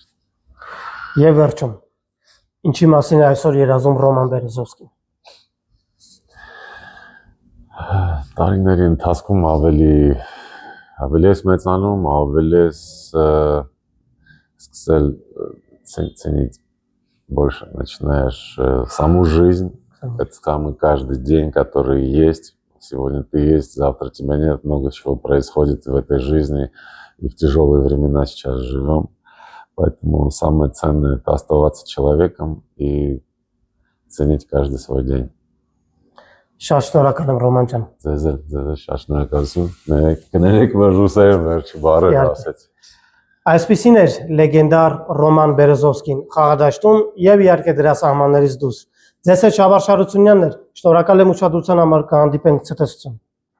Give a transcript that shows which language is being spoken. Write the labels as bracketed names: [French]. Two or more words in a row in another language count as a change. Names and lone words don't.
[Armenian] Եվ վերջում, ինչի մասին է այսօր երազում Ռոման Բերեզովսկին։ Տարիների ընթացքում ավելի ես մեծանում, ավելի ես սկսել [Russian] ценить больше, начинаешь саму жизнь, это самый каждый день, который есть. Сегодня ты есть, завтра тебя нет, много чего происходит в этой жизни, и в тяжелые времена сейчас живем. Поэтому самое ценное – это оставаться человеком и ценить каждый свой день. [Armenian] Շատ շնորհակալ եմ Ռոման ջան։ Ձեզ շատ շնորհակալություն։ Կներեք, որ ռուսերեն վերջի բառը ասեցի։ Այսպիսին էր լեգենդար Ռոման Բերեզովսկին խաղադաշտում եւ իհարկե դրա սահմաններից դուրս։ Ձեզ հետ Շավարշ Հարությունյանն էր։ Շնորհակալ եմ ուշադրության համար, կհանդիպենք ցտեսություն։